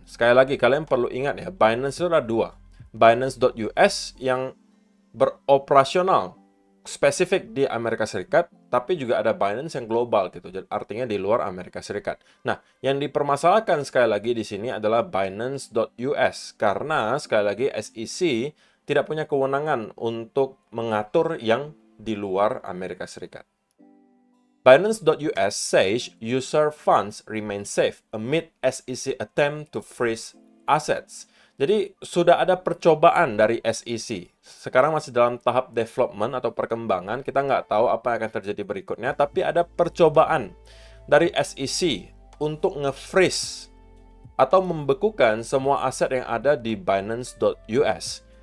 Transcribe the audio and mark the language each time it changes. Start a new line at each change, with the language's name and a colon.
Indonesian: Sekali lagi, kalian perlu ingat ya, Binance itu ada dua. Binance.US yang beroperasional spesifik di Amerika Serikat, tapi juga ada Binance yang global gitu, artinya di luar Amerika Serikat. Nah, yang dipermasalahkan sekali lagi di sini adalah Binance.US, karena sekali lagi SEC tidak punya kewenangan untuk mengatur yang di luar Amerika Serikat.
English: Binance.US says user funds remain safe amid SEC attempt to freeze assets.
Indonesian: Jadi sudah ada percobaan dari SEC. Sekarang masih dalam tahap development atau perkembangan. Kita nggak tahu apa yang akan terjadi berikutnya. Tapi ada percobaan dari SEC untuk nge-freeze atau membekukan semua aset yang ada di Binance.US.